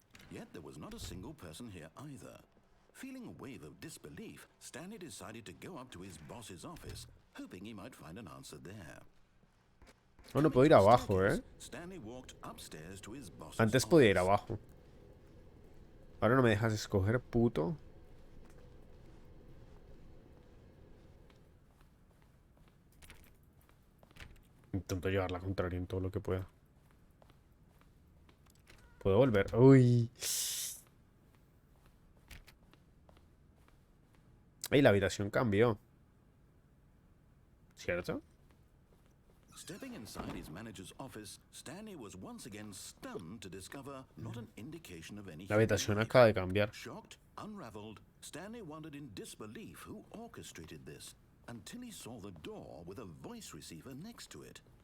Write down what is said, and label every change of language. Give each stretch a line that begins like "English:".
English: Yet there was not a single person here either. Feeling a wave of disbelief, Stanley decided to go up to his boss's office, hoping he might find an answer there.
Spanish: No, no puedo ir abajo, ¿eh?
English: Stanley walked upstairs to his boss's
Spanish: Antes podía ir
English: office.
Spanish: abajo. Ahora no me dejas escoger, puto. Intento llevar la contraria en todo lo que pueda. Puedo volver. Uy. Ey, la habitación cambió. ¿Cierto?
English: Stepping inside his manager's office, Stanley was once again stunned to discover not an indication of any
Spanish: La habitación
English: human life.
Spanish: acaba de cambiar.
English: Shocked, unraveled, Stanley wondered in disbelief who orchestrated this, until he saw the door with a voice receiver next to it.